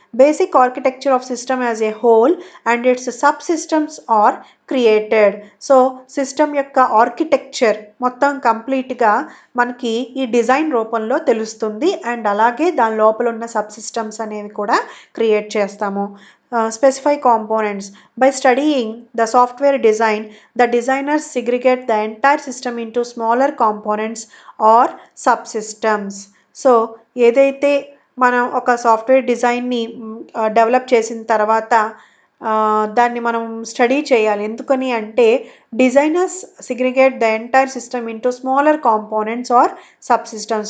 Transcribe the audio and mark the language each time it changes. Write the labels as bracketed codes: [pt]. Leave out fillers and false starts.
[en] Basic architecture of system as a whole and its subsystems are created. [te] So system యొక్క architecture మొత్తం కంప్లీట్గా మనకి ఈ design రూపంలో తెలుస్తుంది అండ్ అలాగే దాని లోపల ఉన్న సబ్ సిస్టమ్స్ అనేవి కూడా క్రియేట్ చేస్తాము. [en] Specify components. By studying the software design, the designers segregate the entire system into smaller components or subsystems. [te] So ఏదైతే మనం ఒక సాఫ్ట్వేర్ డిజైన్ని డెవలప్ చేసిన తర్వాత దాన్ని మనం స్టడీ చేయాలి. ఎందుకని అంటే [en] Designers segregate the entire system into smaller components or subsystems.